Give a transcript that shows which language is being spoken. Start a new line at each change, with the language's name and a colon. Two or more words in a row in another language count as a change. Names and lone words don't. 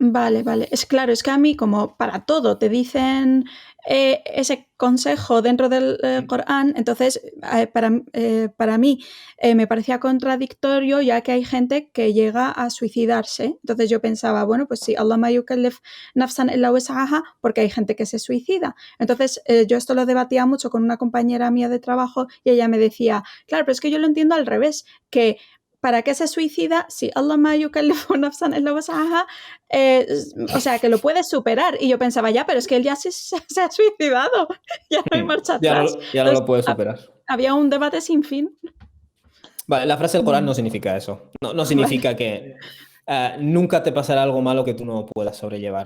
Spanish: Es claro, es que a mí como para todo te dicen ese consejo dentro del Corán, entonces para mí me parecía contradictorio, ya que hay gente que llega a suicidarse. Entonces yo pensaba, bueno, pues sí,
Arabic: الله ما يكلف نفسا إلا وسعها,
Spanish: porque hay gente que se suicida. Entonces yo esto lo debatía mucho con una compañera mía de trabajo y ella me decía, claro, pero es que yo lo entiendo al revés, que ¿para qué se suicida si
Arabic: الله ما يكلف نفسا إلا وسعها?
Spanish: O sea, que lo puedes superar. Y yo pensaba, ya, pero es que él ya se ha suicidado, ya no hay marcha atrás. Ya no lo puedes superar. Había un debate sin fin. Vale, la frase del Corán no significa eso. No significa que nunca te pasará algo malo que tú no puedas sobrellevar.